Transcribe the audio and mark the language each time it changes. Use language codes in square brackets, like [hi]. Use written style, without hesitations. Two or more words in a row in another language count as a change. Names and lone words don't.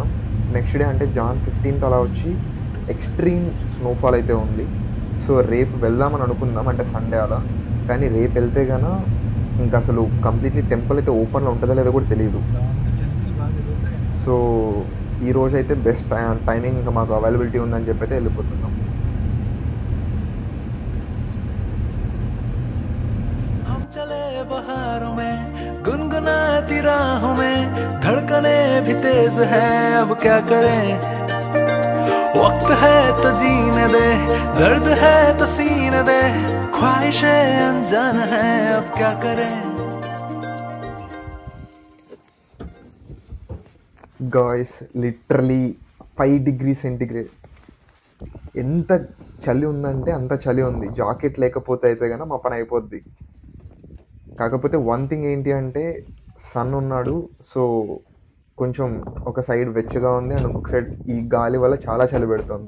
[en] next day [te] అంటే Jan 15th అలా వచ్చి [en] extreme snowfall [te] అయితే ఉంది. సో రేపు వెళ్దామని అనుకుందాం, అంటే సండే అలా. కానీ రేపు వెళ్తే కన్నా ఇంకా అసలు [en] completely temple [te] అయితే ఓపెన్లో ఉంటుందో లేదో కూడా తెలియదు. సో ఈరోజు అయితే [en] best timing [te] ఇంకా మాకు అవైలబిలిటీ ఉందని చెప్పి అయితే వెళ్ళిపోతున్నాం. [hi] चले बहारों में गुनगुनाती राहों में धड़कने भी तेज है, अब क्या करें, वक्त है तो जीने दे, दर्द है तो सीने दे, ख्वाहिशें अनजान है, अब क्या करें. [en] guys literally 5 degrees Centigrade. [te] ఎంత చలి ఉందంటే అంత చలి ఉంది. జాకెట్ లేకపోతే అయితే కనుక మా పని అయిపోద్ది. కాకపోతే [en] one thing [te] ఏంటి అంటే సన్ ఉన్నాడు, సో కొంచెం ఒక సైడ్ వెచ్చగా ఉంది అండ్ ఇంకొక సైడ్ ఈ గాలి వల్ల చాలా చలి పెడుతుంది.